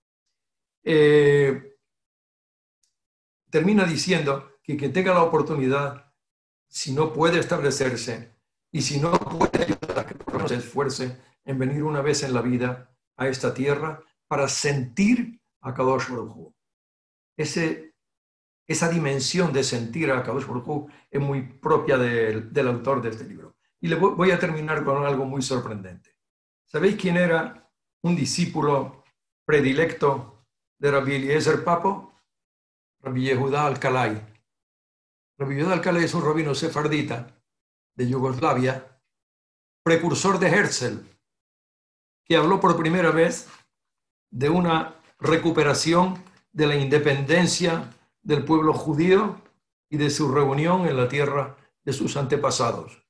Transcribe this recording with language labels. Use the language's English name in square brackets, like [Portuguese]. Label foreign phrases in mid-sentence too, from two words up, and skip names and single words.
[Spanish] Termina diciendo que quien tenga la oportunidad, si no puede establecerse y si no puede ayudar a que por lo menos se esfuerce en venir una vez en la vida a esta tierra para sentir a [Hebrew] קדוש ברוך הוא. [Spanish] Esa dimensión de sentir a [Hebrew] קדוש ברוך הוא [Spanish] es muy propia del autor de este libro. Y le voy a terminar con algo muy sorprendente. ¿Sabéis quién era un discípulo predilecto de Rabbi Eliezer Papo? Rabbi Yehuda Alcalay. Rabbi Yehuda Alcalay es un rabino sefardita de Yugoslavia, precursor de Herzl, que habló por primera vez de una recuperación de la independencia del pueblo judío y de su reunión en la tierra de sus antepasados.